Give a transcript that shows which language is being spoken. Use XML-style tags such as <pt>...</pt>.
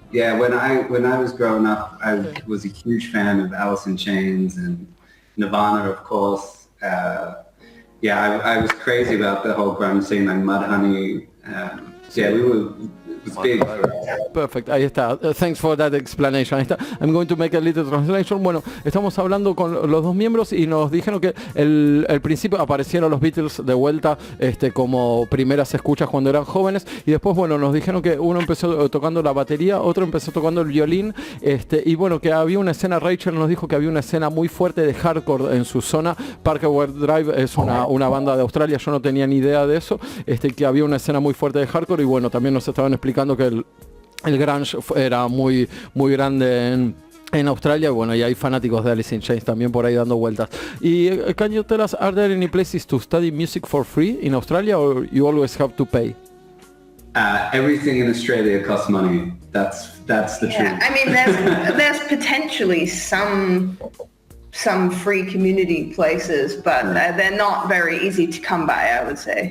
<en>Yeah, when I was growing up, I was a huge fan of Alice in Chains and Nirvana, of course. I was crazy about the whole grunge scene, like Mudhoney. It was big.</en> <es>Perfect, ahí está.</es> <en>Thanks for that explanation.</en> <es>Ahí está.</es> <en>I'm going to make a little translation.</en> <es>Bueno, estamos hablando con los dos miembros y nos dijeron que el principio aparecieron los Beatles de vuelta como primeras escuchas cuando eran jóvenes y después, bueno, nos dijeron que uno empezó tocando la batería, otro empezó tocando el violín y bueno, que había una escena, Rachel nos dijo que había una escena muy fuerte de hardcore en su zona. Parkway Drive es una banda de Australia, yo no tenía ni idea de eso, que había una escena muy fuerte de hardcore y bueno, también nos estaban explicando que el grunge era muy grande en Australia, bueno, y hay fanáticos de Alice in Chains también por ahí dando vueltas.</es> <en>Y can you tell us, are there any places to study music for free in Australia, or you always have to pay? Everything in Australia costs money. That's the truth. I mean, there's potentially some free community places, but they're not very easy to come by, I would say.</en>